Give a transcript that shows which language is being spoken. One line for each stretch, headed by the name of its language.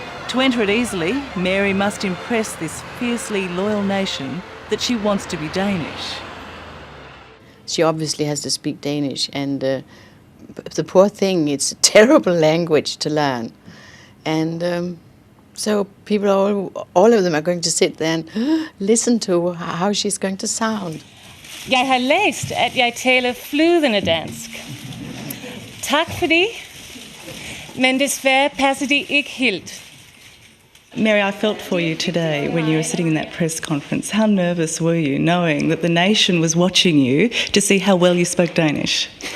English: To enter it easily, Mary must impress this fiercely loyal nation that she wants to be Danish. She obviously has to speak Danish, and the poor thing, it's a terrible language to learn. And so people, all of them are going to sit there and listen to how she's going to sound.
Danish: Jeg har læst, at jeg taler flydende dansk. Tak fordi, men desværre passer det ikke helt.
English: Mary, I felt for you today when you were sitting in that press conference. How nervous were you knowing that the nation was watching you to see how well you spoke Danish?